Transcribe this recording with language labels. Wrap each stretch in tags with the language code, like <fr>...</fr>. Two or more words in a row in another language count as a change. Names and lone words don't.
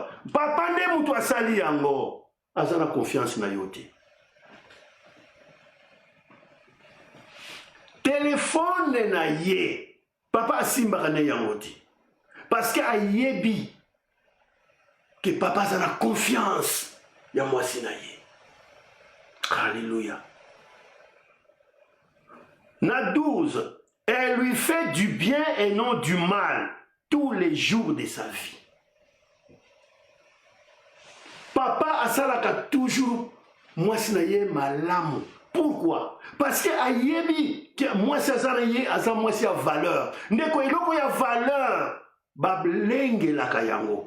<ln>Papa nde mutu asali yango. Azana confiance na yo te. Téléphone na ye. Papa asimba na yango te.</ln> <fr>Parce que</fr> <ln>ayebi que papa</ln> <fr>a la confiance</fr> <ln>ya mwasi na ye. Alléluia. Na 12.</ln> <fr>Elle lui fait du bien et non du mal tous les jours de sa vie.</fr> <ln>Papa asalaka toujours mwasi na ye malamu.</ln> <fr>Pourquoi? Parce que</fr> <ln>ayebi que mwasi azana ye aza mwasi ya valeur. Ndeko eloko ya valeur bablenge la kayango.</ln>